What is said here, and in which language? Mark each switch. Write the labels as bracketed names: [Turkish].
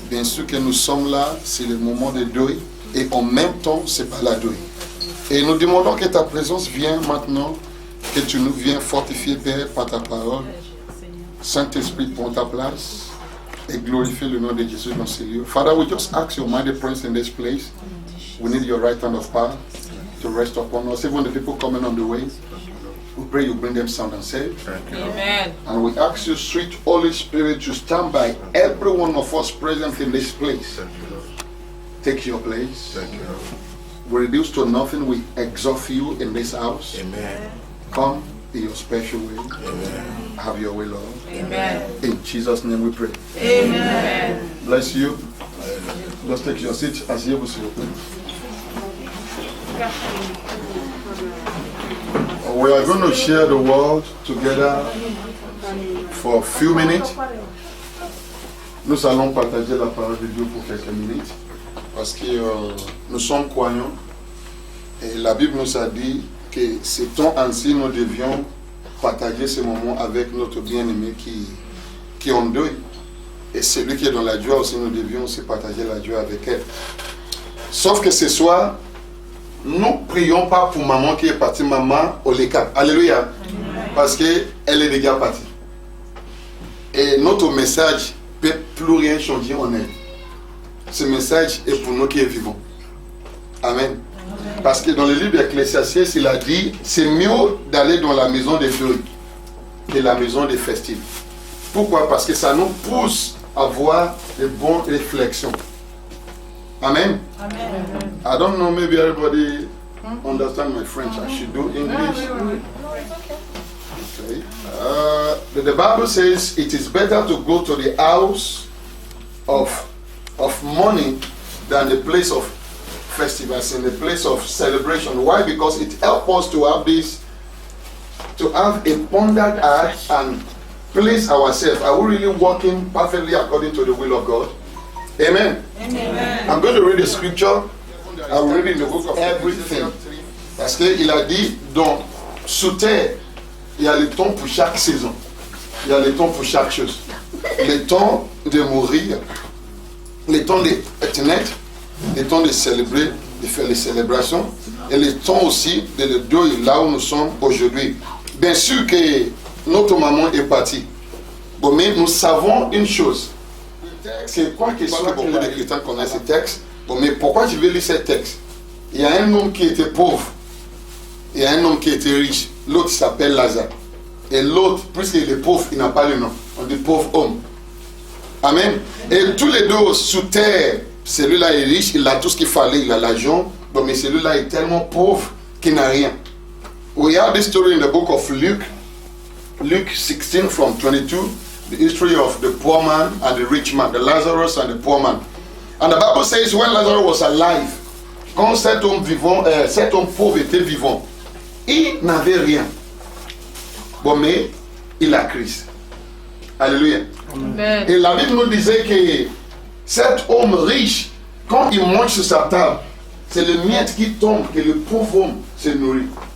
[French] Bien sûr que nous sommes là, c'est le moment de deuil, et en même temps, c'est pas la deuil. Et nous demandons que ta présence vienne maintenant, que tu nous viennes fortifier, Père, par ta parole. Saint-Esprit, prends ta place et glorifie le nom de Jésus dans ces lieux. [English] Father, we just ask your mighty presence in this place. We need your right hand of power to rest upon us. Even the people coming on the way, we pray you bring them sound and safe. Amen. And we ask you, sweet Holy Spirit, to stand by every one of us present in this place. Take your place. Thank you, Lord. We reduce to nothing. We exalt you in this house. Amen. Come in your special way. Amen. Have your way, Lord. Amen. In Jesus' name we pray. Amen. Bless you. Just take your seat. [French] Asseyez-vous s'il vous plaît. [English] We are going to share the word together for a few minutes. [French] Nous allons partager la parole de Dieu pour quelques minutes parce que nous sommes croyants et la Bible nous a dit que ce temps ainsi nous devions partager ce moment avec notre bien-aimé qui est en deuil. Et celui qui est dans la joie aussi, nous devions aussi partager la joie avec elle. Sauf que ce soir, nous ne prions pas pour maman qui est partie, maman au LECAP. Alléluia. Parce qu'elle est déjà partie. Et notre message ne peut plus rien changer en elle. Ce message est pour nous qui vivons. Amen. Parce que dans le livre d'Ecclésiastes, il a dit, c'est mieux d'aller dans la maison des deuils que la maison des festives. Pourquoi? Parce que ça nous pousse à avoir de bonnes réflexions. Amen. Amen. [English] I don't know, maybe everybody understand my French. I should do English. Okay. The Bible says it is better to go to the house of mourning than the place of festivals, in the place of celebration. Why? Because it helps us to have this, to have a pondered heart and place ourselves. Are we really walking perfectly according to the will of God? Amen. Amen. I'm going to read the scripture. I will read in the book of everything. [French] Parce qu'il a dit, donc, sous terre, il y a le temps pour chaque saison. Il y a le temps pour chaque chose. Le temps de mourir, le temps d'être net, le temps de célébrer, de faire les célébrations, et le temps aussi de le deuil là où nous sommes aujourd'hui. Bien sûr que notre maman est partie. Bon, mais nous savons une chose. C'est quoi que beaucoup de chrétiens connaissent ce texte? Bon, mais pourquoi je vais lire ce texte? Il y a un homme qui était pauvre. Il y a un homme qui était riche. L'autre s'appelle Lazare. Et l'autre, puisqu'il est pauvre, il n'a pas le nom. On dit pauvre homme. Amen. Et tous les deux sous terre, celui-là est riche, il a tout ce qu'il fallait, il a l'argent. Bon, mais celui-là est tellement pauvre qu'il n'a rien. [English] We have this story in the book of Luke. Luke 16 from 22. The history of the poor man and the rich man, the Lazarus and the poor man. And the Bible says when Lazarus was alive, [French] quand cet homme pauvre était vivant, il n'avait rien. Bon, mais il a Christ. Alléluia. Amen. Et la Bible nous disait que cet homme riche, quand il mange sur sa table, c'est le miette qui tombe, que le pauvre homme se nourrit.